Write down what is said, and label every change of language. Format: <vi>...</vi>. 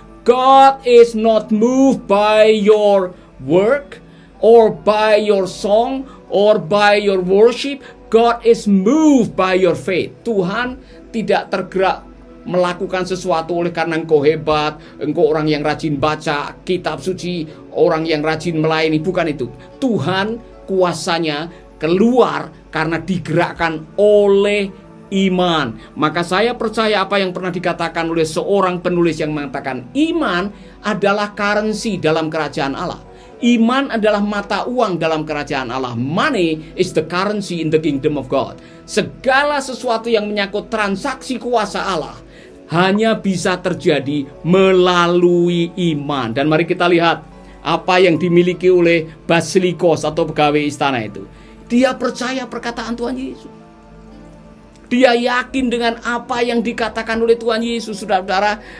<en>God is not moved by your work, or by your song, or by your worship. God is moved by your faith.</en> <id>Tuhan tidak tergerak melakukan sesuatu oleh karena engkau hebat, engkau orang yang rajin baca kitab suci, orang yang rajin melayani. Bukan itu. Tuhan kuasanya keluar karena digerakkan oleh iman. Maka saya percaya apa yang pernah dikatakan oleh seorang penulis yang mengatakan, iman adalah currency dalam kerajaan Allah. Iman adalah mata uang dalam kerajaan Allah.</id> <en>Money is the currency in the kingdom of God.</en> <id>Segala sesuatu yang menyangkut transaksi kuasa Allah hanya bisa terjadi melalui iman. Dan mari kita lihat apa yang dimiliki oleh Basilikos atau pegawai istana itu. Dia percaya perkataan Tuhan Yesus. Dia yakin dengan apa yang dikatakan oleh Tuhan Yesus, saudara-saudara.</id>